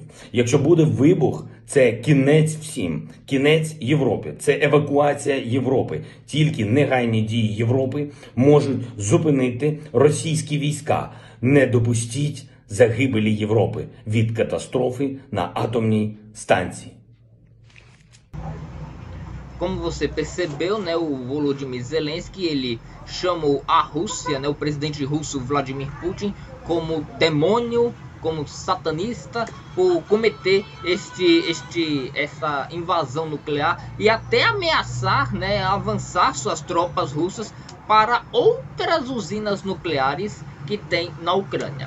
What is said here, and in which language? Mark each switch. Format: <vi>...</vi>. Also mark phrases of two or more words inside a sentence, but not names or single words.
<uk>Якщо буде вибух, це кінець всім, кінець Європі, це евакуація Європи. Тільки негайні дії Європи можуть зупинити російські війська. Не допустіть загибелі Європи від катастрофи на атомній станції.</uk> <pt>Como você percebeu, né, o Volodymyr Zelensky, ele chamou a Rússia, né, o presidente russo Vladimir Putin, como demônio, como satanista, por cometer essa invasão nuclear e até ameaçar, né, avançar suas tropas russas para outras usinas nucleares que tem na Ucrânia.</pt>